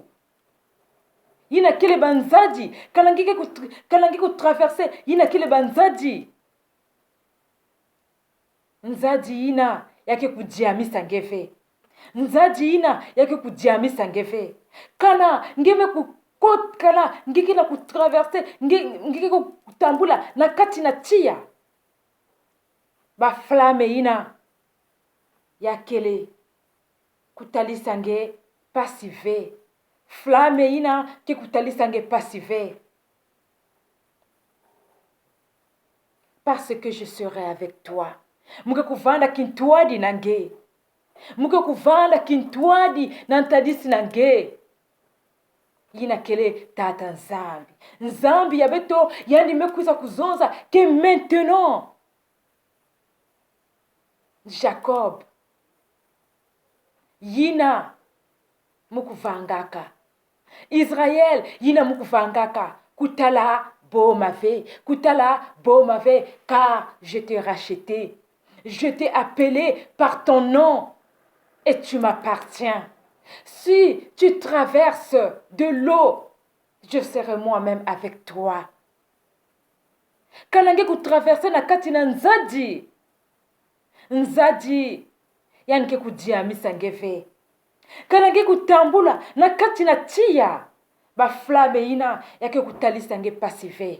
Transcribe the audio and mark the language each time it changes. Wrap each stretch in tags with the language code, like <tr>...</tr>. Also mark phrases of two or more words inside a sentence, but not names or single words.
<ktu>Ina kile banzadi kalangi ku traverser ina kile banzadi nzadi ina yake kujiamisa ngefe nzadi ina yake kujiamisa ngefe kana ngeme kukokala ngikila ku traverser ngike kutambula na kati na tia ba flamme ina yakele kutalisa nge passive flamme ina ke kutalisa nge passive</ktu> <fr>parce que je serai avec toi</fr> <ktu>muke kuvanda kintuadi nange, muke kuvanda kintuadi na ntadisi nange. Yina kele tata nzambi. Nzambi ya beto yani mekuza kuzonza</ktu> <fr>que maintenant</fr> <ktu>Jacob yina mukuvangaka, Israël yina mukuvangaka, kutala bo m'avait,</ktu> <fr>car je t'ai racheté, je t'ai appelé par ton nom et tu m'appartiens. Si tu traverses de l'eau, je serai moi-même avec toi.</fr> <ktu>Kanange kutraverse na kati na nzadi yanke kujiamisa ngeve. Kanange kutambula na kati na tia ba flame ina yake kutalisa nge pasive.</ktu>